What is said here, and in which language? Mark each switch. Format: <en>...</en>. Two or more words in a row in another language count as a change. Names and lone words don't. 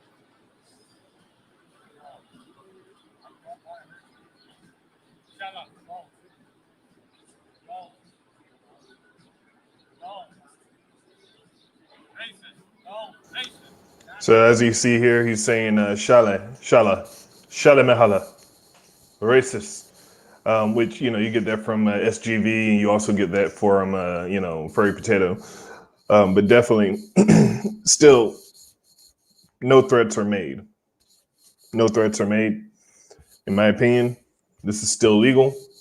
<en>So as you see here, he's saying "Shala, shala, shala mehala," racist. Which you get that from SGV, and you also get that from Furry Potato. But definitely, still, no threats are made. No threats are made. In my opinion, this is still legal.</en>